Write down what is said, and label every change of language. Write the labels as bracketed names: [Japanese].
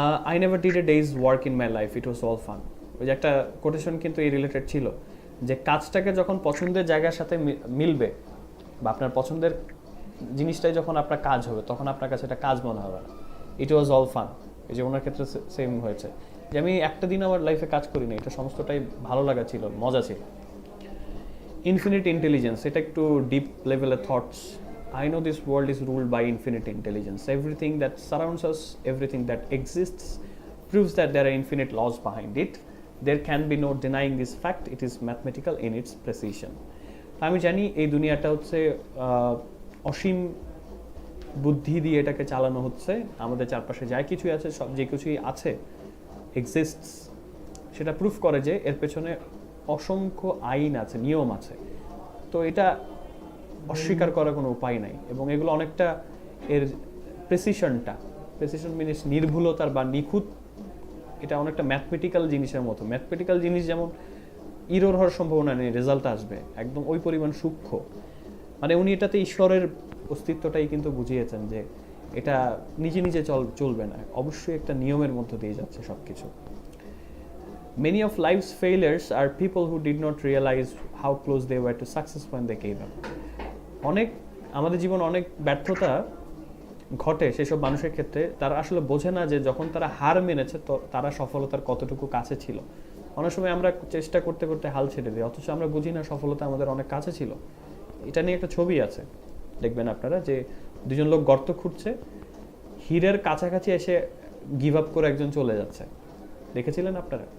[English] I never did a day's work in my life, it was all fun. [Bangla] ওই যে একটা quotation কিন্তু এই রিলেটেড ছিল যে কাজটাকে যখন পছন্দের জায়গার সাথে মিলবে বা আপনার পছন্দের জিনিসটাই যখন আপনার কাজ হবে তখন আপনার কাছে এটা কাজ মনে হবে না। [English] It was all fun. [Bangla] এই যে ওনার ক্ষেত্রে সেম হয়েছে যে আমি একটা দিন আমার লাইফে কাজ করিনি, এটা সমস্তটাই ভালো লাগা ছিল, মজা ছিল। ইনফিনিট ইন্টেলিজেন্স, এটা একটু ডিপ লেভেলের thoughts. [English] I know this world is ruled by infinite intelligence. Everything that surrounds us, everything that exists, proves that there are infinite laws behind it. There can be no denying this fact. It is mathematical in its precision. [Bangla] আমি জানি এই দুনিয়াটা হচ্ছে অসীম বুদ্ধি দিয়ে এটাকে চালানো হচ্ছে। আমাদের চারপাশে যা কিছুই আছে, সব যে কিছুই আছে এক্সিস্টস, সেটা প্রুফ করে যে এর পেছনে অসংখ্য আইন আছে, নিয়ম আছে। তো এটা অস্বীকার করার কোনো উপায় নাই। এবং এগুলো অনেকটা এর প্রেসিশন মিনস নির্ভুলতার বা নিখুঁত, এটা অনেকটা ম্যাথমেটিক্যাল জিনিসের মতো। ম্যাথমেটিক্যাল জিনিস যেমন ইরর হওয়ার সম্ভাবনা নেই, রেজাল্ট আসবে, একদম ওই পরিমাণ সূক্ষ্ম। মানে উনি এটাতে ঈশ্বরের অস্তিত্বটাই কিন্তু বুঝিয়েছেন যে এটা নিজে নিজে চলবে না, অবশ্যই একটা নিয়মের মধ্য দিয়ে যাচ্ছে সব কিছু। [English] Many of life's failures are people who did not realize how close they were to success when they gave up. [Bangla] অনেক আমাদের জীবন অনেক ব্যর্থতা ঘটে সেসব মানুষের ক্ষেত্রে, তারা আসলে বোঝে না যে যখন তারা হার মেনেছে তো তারা সফলতার কতটুকু কাছে ছিল। অনেক সময় আমরা চেষ্টা করতে করতে হাল ছেড়ে দিই, অথচ আমরা বুঝি না সফলতা আমাদের অনেক কাছে ছিল। এটা নিয়ে একটা ছবি আছে, দেখবেন আপনারা, যে দুজন লোক গর্ত খুঁড়ছে, হীরের কাছাকাছি এসে গিভ আপ করে একজন চলে যাচ্ছে। দেখেছিলেন আপনারা?